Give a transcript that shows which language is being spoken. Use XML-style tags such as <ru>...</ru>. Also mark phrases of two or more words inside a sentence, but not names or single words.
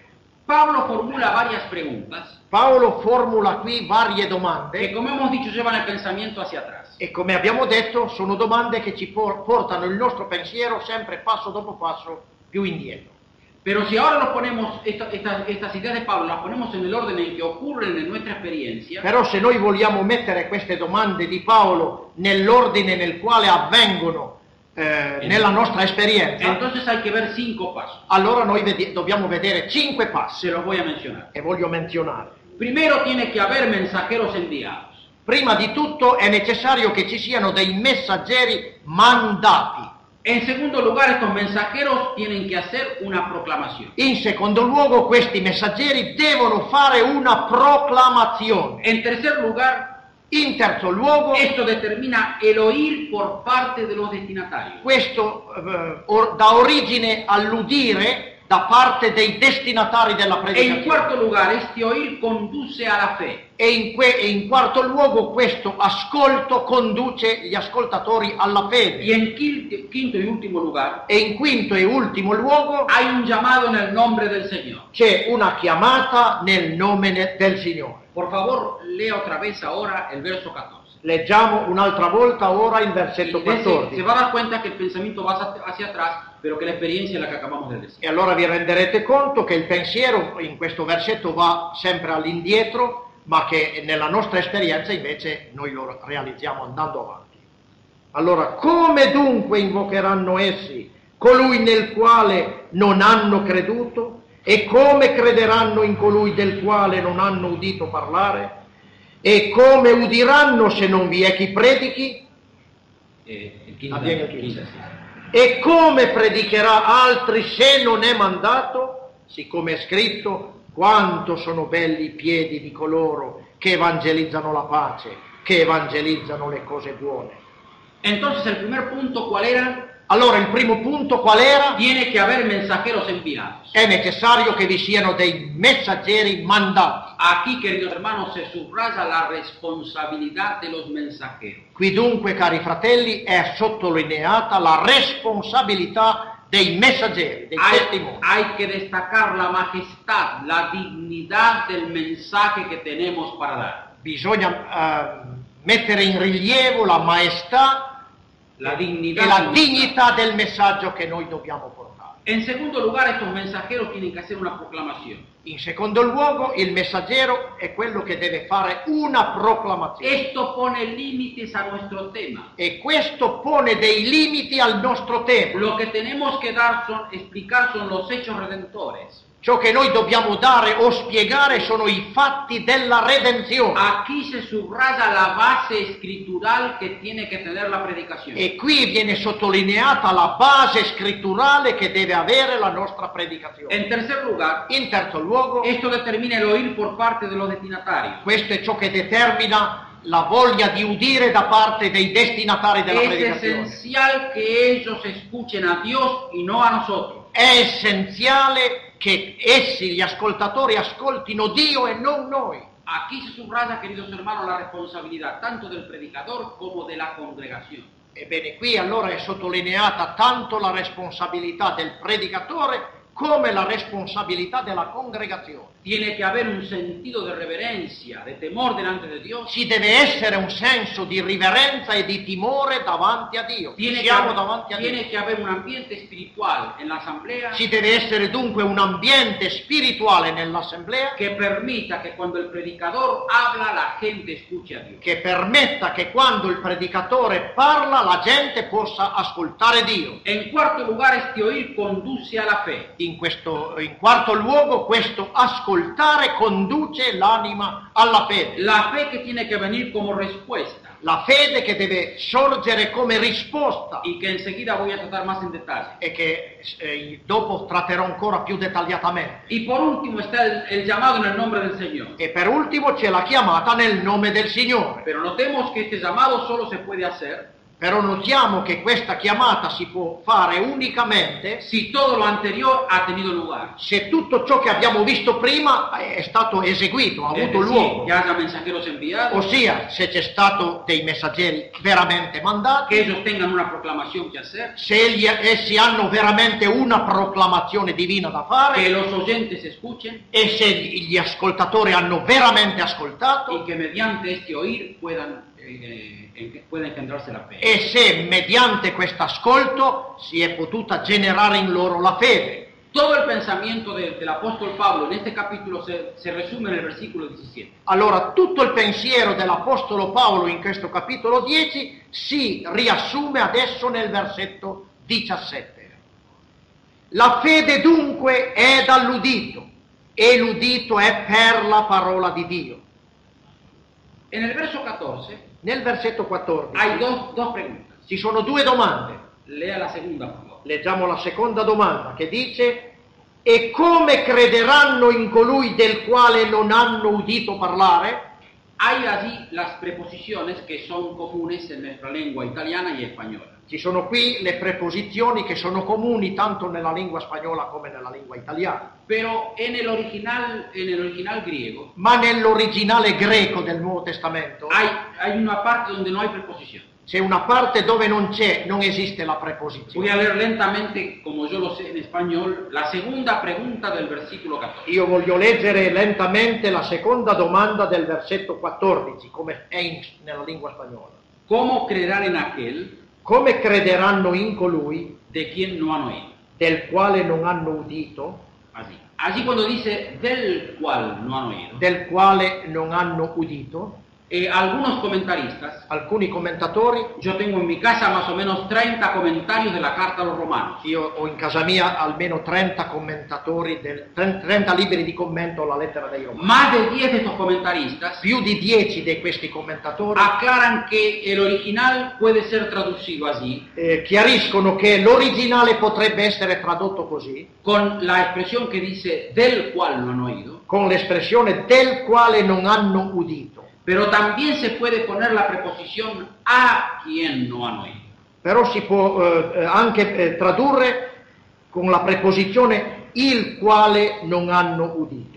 <es>Pablo formula varias preguntas</es> <it>Paolo formula qui varie</it> <es>que,</es> <it>domande</it> <es>como hemos dicho, llevan el pensamiento hacia atrás.</es> <it>e, come abbiamo detto, sono domande che ci portano il nostro pensiero sempre passo dopo passo più indietro.</it> <es>Pero si ahora nos ponemos estas ideas de Pablo, las ponemos en el orden en que ocurren en nuestra experiencia,</es> <it>Però se noi vogliamo mettere queste domande di Paolo nell'ordine nel quale avvengono nella nostra esperienza,</it> <es>entonces hay que ver 5 pasos.</es> <it>allora noi dobbiamo vedere 5 passi</it> <es>Se los voy a mencionar.</es> <it>e voglio menzionare.</it> <es>Primero tiene que haber mensajeros enviados.</es> <it>Prima di tutto è necessario che ci siano dei messaggeri mandati.</it> <es>En segundo lugar, estos mensajeros tienen que hacer una proclamación.</es> <it>In secondo luogo, questi messaggeri devono fare una proclamazione.</it> <es>En tercer lugar,</es> <it>In terzo luogo,</it> <es>esto determina el oír por parte de los destinatarios.</es> <it>questo dà origine all'udire da parte dei destinatari della</it> <es>En</es> <it>predicazione.</it> <es>cuarto lugar, este oír conduce a la fe.</es> <it>E in quarto luogo questo ascolto conduce gli ascoltatori alla</it> <es>Y</es> <it>fede.</it> <es>en quinto y último lugar,</es> <it>E in quinto e ultimo luogo</it> <es>hay un llamado en el nombre del Señor.</es> <it>c'è una chiamata nel nome del Signore.</it> <es>Por favor, lea otra vez ahora el verso 14.</es> <it>Leggiamo un'altra volta ora il</it> <es>Y</es> <it>versetto</it> <es>se</es> <it>14.</it> <es>va a dar cuenta que el pensamiento va hacia atrás, pero que la experiencia es la que acabamos de decir.</es> <it>E allora vi renderete conto che il pensiero in questo versetto va sempre all'indietro, ma che nella nostra esperienza invece noi lo realizziamo andando avanti. Allora, come dunque invocheranno essi colui nel quale non hanno creduto? E come crederanno in colui del quale non hanno udito parlare? E come udiranno se non vi è chi predichi? E come predicherà altri se non è mandato? Siccome è scritto: quanto sono belli i piedi di coloro che evangelizzano la pace, che evangelizzano le cose buone.</it> <es>Entonces el primer punto, ¿cuál era?</es> <it>Allora, il primo punto qual era?</it> <es>Tiene que haber mensajeros enviados.</es> <it>È necessario che vi siano dei messaggeri mandati.</it> <es>Aquí, queridos hermanos, se subraya la responsabilidad de los mensajeros.</es> <it>Qui dunque, cari fratelli, è sottolineata la responsabilità dei messaggeri, dei testimoni.</it> <es>Hay que destacar la majestad, la dignidad del mensaje que tenemos para dar.</es> <it>Bisogna mettere in rilievo la maestà</it> <es>La</es> <it>e la dignità del messaggio che noi dobbiamo portare.</it> <es>En segundo lugar, estos mensajeros tienen que hacer una proclamación.</es> <it>In secondo luogo, il messaggero è quello che deve fare una proclamazione.</it> <es>Esto pone límites a nuestro tema.</es> <it>E questo pone dei limiti al nostro tema.</it> <es>Lo que tenemos que dar explicar son los hechos redentores.</es> <it>Ciò che noi dobbiamo dare o spiegare sono i fatti della redenzione.</it> <es>Aquí se subraya la base escritural que tiene que tener la predicación.</es> <it>E qui viene sottolineata la base scritturale che deve avere la nostra predicazione.</it> <es>En tercer lugar,</es> <it>in terzo luogo,</it> <es>esto determina el oír por parte de los destinatarios.</es> <it>Questo è ciò che determina la voglia di udire da parte dei destinatari della predicazione.</it> <es>Es esencial que ellos escuchen a Dios y no a nosotros.</es> <it>È essenziale che essi, gli ascoltatori, ascoltino Dio e non noi.</it> <es>Aquí se subraya, queridos hermanos, la responsabilidad tanto del predicador como de la congregación.</es> <it>Ebbene, qui allora è sottolineata tanto la responsabilità del predicatore come la responsabilità della congregazione.</it> <es>Tiene que haber un sentido de reverencia, de temor delante de Dios.</es> <it>Ci deve essere un senso di riverenza e di timore davanti a Dio. Siamo davanti a Dio.</it> <es>Tiene que haber un ambiente espiritual en la asamblea.</es> <it>Ci deve essere dunque un ambiente spirituale nell'assemblea</it> <es>que permita que cuando el predicador habla la gente escuche a Dios.</es> <it>Che permetta che quando il predicatore parla la gente possa ascoltare Dio.</it> <es>En cuarto lugar, este oír conduce a la fe.</es> <it>In quarto luogo, questo ascoltare conduce l'anima alla fede.</it> <es>La fe que tiene que venir como respuesta.</es> <it>La fede che deve sorgere come risposta.</it> <es>Y que enseguida voy a tratar más en detalle.</es> <it>E che dopo tratterò ancora più dettagliatamente.</it> <es>Y por último está el llamado en el nombre del Señor.</es> <it>E per ultimo c'è la chiamata nel nome del Signore.</it> <es>Pero notemos que este llamado solo se puede hacer.</es> <it>Però notiamo che questa chiamata si può fare unicamente</it> <es>si todo lo anterior ha tenido lugar.</es> <it>Se tutto ciò che abbiamo visto prima è stato eseguito, ha avuto luogo.</it> <es>Que haya mensajeros enviados.</es> <it>Ossia, se c'è stato dei messaggeri veramente mandati.</it> <es>Que ellos tengan una proclamación que hacer.</es> <it>Se essi hanno veramente una proclamazione divina da fare.</it> <es>Que los oyentes escuchen.</es> <it>E se gli ascoltatori hanno veramente ascoltato.</it> <es>Y que mediante este oír pueda engendrarse la fe.</es> <it>E se mediante questo ascolto si è potuta generare in loro la fede.</it> <es>Todo el pensamiento del apóstol Pablo en este capítulo se resume en el versículo 17.</es> <it>Allora, tutto il pensiero dell'apostolo Paolo in questo capitolo 10 si riassume adesso nel versetto 17. La fede dunque è dall'udito, e l'udito è per la parola di Dio.</it> <es>En el verso 14,</es> <it>nel versetto 14</it> <es>hay dos preguntas.</es> <it>Ci sono due domande. Lea la seconda,</it> <es>por favor.</es> <it>Leggiamo la seconda domanda che dice: e come crederanno in colui del quale non hanno udito parlare?</it> <es>Hay allí las preposiciones que son comunes en nuestra lengua italiana y española.</es> <it>Ci sono qui le preposizioni che sono comuni tanto nella lingua spagnola come nella lingua italiana.</it> <es>Pero en el original griego,</es> <it>ma nell'originale greco del Nuovo Testamento</it> <es>hay una parte donde no hay preposición.</es> <it>C'è una parte dove non esiste la preposizione.</it> <es>Voy a leer lentamente, como yo lo sé en español, la segunda pregunta del versículo 14.</es> <it>Io voglio leggere lentamente la seconda domanda del versetto 14, come è nella lingua spagnola.</it> <es>¿Cómo creerán en aquel?</es> <it>Come crederanno in colui</it> <es>de quien no han oído?</es> <it>Del quale non hanno udito?</it> <es>Allí cuando dice del cual no han oído,</es> <it>del quale non hanno udito,</it> <es>algunos comentaristas,</es> <it>alcuni commentatori,</it> <es>yo tengo en mi casa más o menos 30 comentarios de la carta a los romanos.</es> <it>io ho in casa mia almeno 30 commentatori, 30 libri di commento alla lettera dei Romani.</it> <es>Más de 10 de estos comentaristas</es> <it>Più di 10 di questi commentatori</it> <es>aclaran que el original puede ser traducido allí</es> <it>chiariscono che l'originale potrebbe essere tradotto così,</it> <es>con la expresión que dice del cual no han oído,</es> <it>con l'espressione del quale non hanno udito.</it> <es>pero también se puede poner la preposición a quien no han oído.</es> <it>Però si può anche tradurre con la preposizione il quale non hanno udito.</it>